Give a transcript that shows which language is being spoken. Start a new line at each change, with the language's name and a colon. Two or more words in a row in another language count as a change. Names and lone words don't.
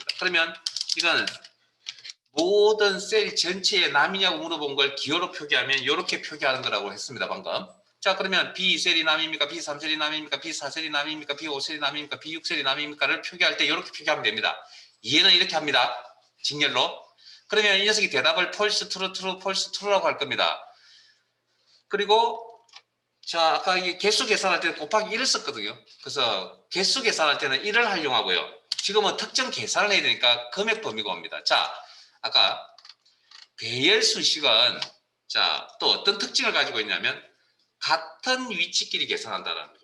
Korean: 그러면 이건 모든 셀 전체에 남이냐고 물어본 걸 기호로 표기하면 이렇게 표기하는 거라고 했습니다. 방금. 자, 그러면 B2셀이 남입니까? B3셀이 남입니까? B4셀이 남입니까? B5셀이 남입니까? B6셀이 남입니까를 표기할 때 이렇게 표기하면 됩니다. 이해는 이렇게 합니다. 직렬로. 그러면 이 녀석이 대답을
English: false, true, true, false,
Korean: true라고 할 겁니다. 그리고 자, 아까 이 개수 계산할 때는 곱하기 1을 썼거든요. 그래서 개수 계산할 때는 1을 활용하고요. 지금은 특정 계산을 해야 되니까 금액 범위가 옵니다. 자, 아까 배열 수식은 자, 또 어떤 특징을 가지고 있냐면 같은 위치끼리 계산한다는 거죠.